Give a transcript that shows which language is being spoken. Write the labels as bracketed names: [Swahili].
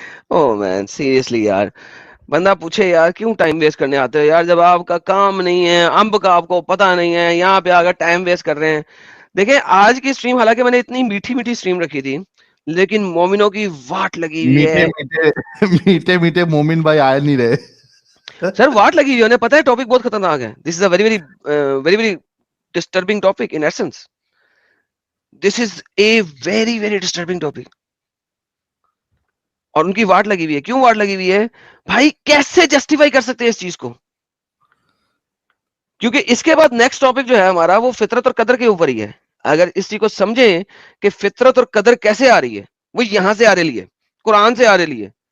[English] oh man seriously [Urdu] یار، بندہ پوچھے یار کیوں ٹائم ویسٹ کرنے آتے ہو یار، جب آپ کا کام نہیں ہے، امب کا آپ کو پتہ نہیں ہے، یہاں پہ آ کر ٹائم ویسٹ کر رہے ہیں. دیکھیں آج کی سٹریم حالانکہ میں نے اتنی میٹھی میٹھی سٹریم رکھی تھی، لیکن مومنوں کی واٹ لگی ہوئی میٹھے ہے. میٹھے میٹھے مومن بھائی آئے نہیں رہے. سر واٹ لگی ہوئی ہے، انہیں پتہ ہے ٹاپک بہت خطرناک ہے. [English] This is a very very very very disturbing topic in essence. This is a very very disturbing topic. [Urdu] اور ان کی واٹ لگی ہوئی ہے. کیوں واٹ لگی ہوئی ہے بھائی؟ کیسے جسٹیفائی کر سکتے ہیں اس چیز کو؟ کیونکہ اس کے بعد نیکسٹ ٹاپک جو ہے ہمارا وہ فطرت اور قدر کے اوپر ہی ہے. اگر اس چیز کو سمجھیں کہ فطرت اور قدر کیسے آ رہی ہے، وہ یہاں سے آ رہی ہے، قرآن سے آ رہی ہے.